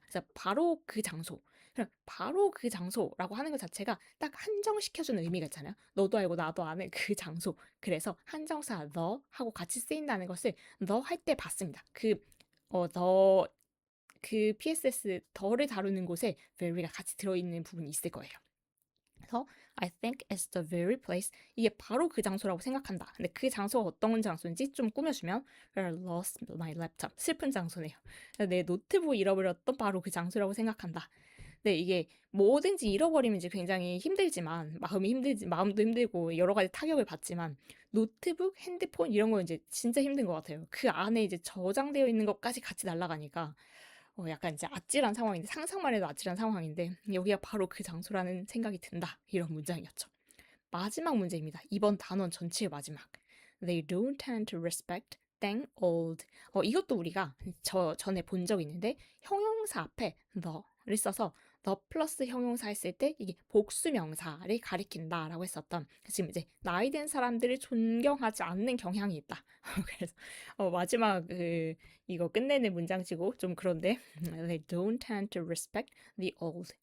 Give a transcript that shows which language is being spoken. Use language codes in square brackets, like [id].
[ko] 그래서 바로 그 장소. 바로 그 장소라고 하는 것 자체가 딱 한정시켜주는 의미가 있잖아요. 너도 알고 나도 아는 그 장소. 그래서 한정사 the 하고 같이 쓰인다는 것을 the 할 때 봤습니다. the 그 PSS 더를 다루는 곳에 very가 같이 들어있는 부분이 있을 거예요. 그래서 [en] I think it's the very place. [ko] 이게 바로 그 장소라고 생각한다. 근데 그 장소가 어떤 장소인지 좀 꾸며주면 [en] Where I lost my laptop. [ko] 슬픈 장소네요. 내 노트북 잃어버렸던 바로 그 장소라고 생각한다. 네, 이게 뭐든지 잃어버리면 이제 굉장히 힘들지만 마음도 힘들고 여러 가지 타격을 받지만 노트북, 핸드폰 이런 거 이제 진짜 힘든 것 같아요. 그 안에 이제 저장되어 있는 것까지 같이 날아가니까 약간 이제 아찔한 상황인데 상상만 해도 아찔한 상황인데 여기가 바로 그 장소라는 생각이 든다. 이런 문장이었죠. 마지막 문제입니다. 이번 단원 전체의 마지막. [en] They don't tend to respect dang old. [ko] 이것도 우리가 전에 본 적이 있는데 형용사 앞에 the를 써서 the 플러스 형용사 했을 때 이게 복수 명사를 가리킨다라고 했었던 지금 이제 나이 든 사람들을 존경하지 않는 경향이 있다. 그래서 마지막 이거 끝내는 문장치고 좀 그런데 [en] They don't tend to respect the old.